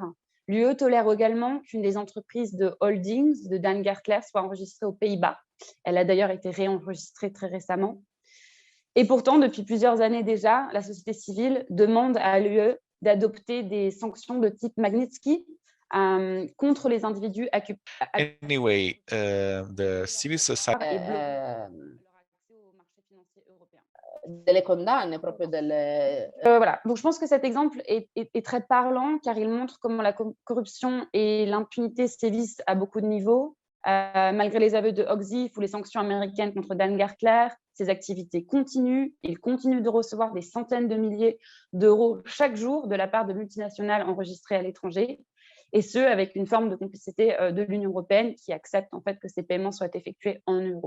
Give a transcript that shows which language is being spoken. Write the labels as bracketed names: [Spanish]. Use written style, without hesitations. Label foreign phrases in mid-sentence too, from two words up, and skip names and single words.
[French] L'UE tolère également qu'une des entreprises de holdings de Dan Gertler soit enregistrée aux Pays-Bas. Elle a d'ailleurs été réenregistrée très récemment. Et pourtant, depuis plusieurs années déjà, la société civile demande à l'UE d'adopter des sanctions de type Magnitsky contre les individus [English] Anyway, the civil society [Italian] delle condanne proprio delle... [French] Voilà, donc je pense que cet exemple est très parlant car il montre comment la corruption et l'impunité sévissent à beaucoup de niveaux. Malgré les aveux de Oxif ou les sanctions américaines contre Dan Gertler, ses activités continuent. Il continue de recevoir des centaines de milliers d'euros chaque jour de la part de multinationales enregistrées à l'étranger, et ce, avec une forme de complicité de l'Union européenne qui accepte en fait que ces paiements soient effectués en euros.